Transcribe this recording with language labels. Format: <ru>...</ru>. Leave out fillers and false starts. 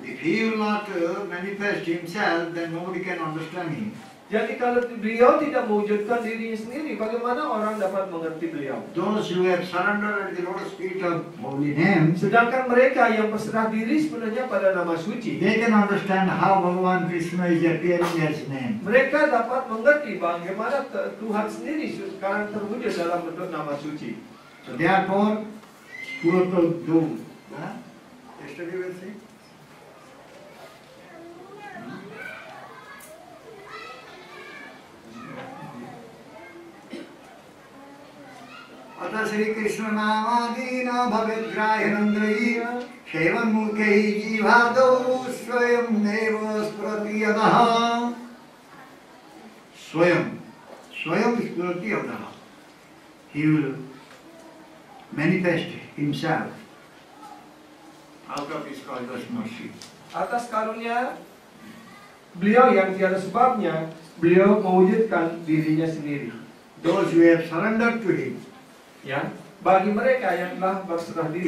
<en>If he will not manifest himself, then nobody can understand him.</en> <id>Jadi kalau beliau tidak mewujudkan dirinya sendiri, bagaimana orang dapat mengerti beliau?</id> <en>Those who have surrendered at the lotus feet of holy name,</en> <id>Sedangkan mereka yang berserah diri sebenarnya pada nama suci,</id> <en>they can understand how Bhagavan Krishna is appearing as name.</en> <id>mereka dapat mengerti bagaimana Tuhan sendiri sekarang terwujud dalam bentuk nama suci.</id> <en>So therefore, Purata Do. Yesterday we say.</en> <sa>अतः श्री कृष्ण नामादीन भवेद्ग्राह्यनन्द्रयी सेवन्मुखैः जीवादौ स्वयं एव स्फुरति यतः स्वयं स्फुरति यतः</sa> <en>he will manifest himself out of his causeless mercy.</en> <id>Atas karunia beliau yang tiada sebabnya, beliau mewujudkan dirinya sendiri.</id> <en>Those who have surrendered to him,</en> <id>Ya, bagi mereka yang telah berserah diri</id>